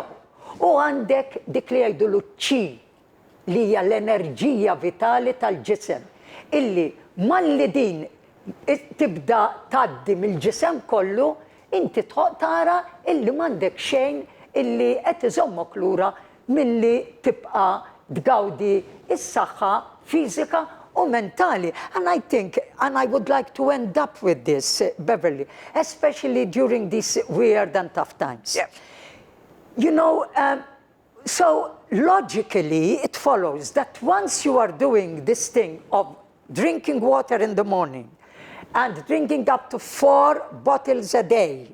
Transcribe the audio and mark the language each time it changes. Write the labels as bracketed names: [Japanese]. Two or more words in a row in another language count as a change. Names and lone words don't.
[Maltese] U għandek dik li jgħidulu ċi li hija l-enerġija vitali tal-ġisem illi malli din tibda tgħaddi mill-ġisem kollu inti tara illi m'għandek xejn illi qed iżommok lura milli tibqa' tgawdi is-saħħa fiżika u mentali. [English] And I think, and I would like to end up with this, Beverly, especially during these weird and tough times. Yeah. You know, so logically it follows that once you are doing this thing of drinking water in the morning and drinking up to 4 bottles a day,